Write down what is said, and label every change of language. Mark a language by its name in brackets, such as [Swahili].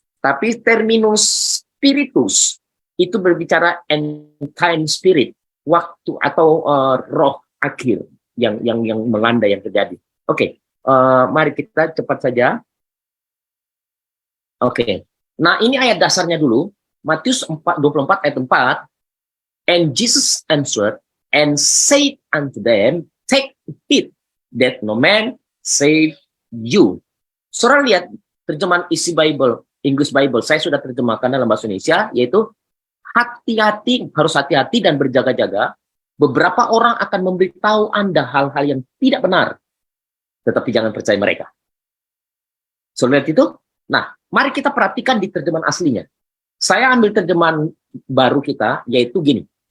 [Indonesian] Tapi terminus spiritus itu berbicara [English] end time spirit, [Indonesian] waktu atau roh akhir yang melanda, yang terjadi. Oke, mari kita cepat saja. Oke. Nah, ini ayat dasarnya dulu. Matius 24 ayat 4. [English] And Jesus answered and said unto them, take heed that no man save you. [Indonesian] Saudara lihat terjemahan isi Bible, English Bible. Saya sudah terjemahkan dalam bahasa Indonesia, yaitu harus hati-hati dan berjaga-jaga. Beberapa orang akan memberitahu Anda hal-hal yang tidak benar, tetapi jangan percaya mereka. Saudara lihat itu? Nah, mari kita perhatikan di terjemahan aslinya. Saya ambil terjemahan baru kita, yaitu gini.